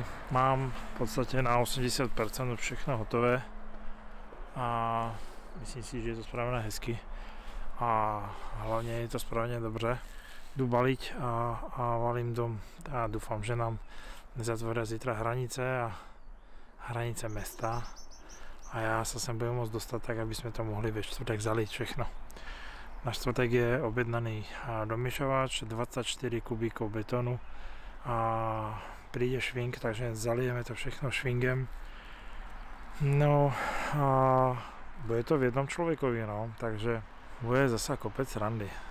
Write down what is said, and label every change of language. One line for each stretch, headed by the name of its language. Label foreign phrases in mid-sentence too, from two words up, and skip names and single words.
Czech: Mám v podstate na 80% už všechno hotové a myslím si, že je to spravené hezky a hlavne je to spravené dobře.
Slovak: Jdu baliť a valím dom a dúfam, že nám nezatvoria zítra hranice a hranice mesta a ja sa sem budem môcť dostať tak, aby sme to mohli
Czech: ve čtvrtek
Slovak: zaliť všechno.
Czech: Na čtvrtek je objednaný
Slovak: domiešavač, 24 kubíkov betonu a príde šving, takže zalijeme to všechno švingem. No a bude to v jednom človekovi, no, takže bude zasa kopec randy.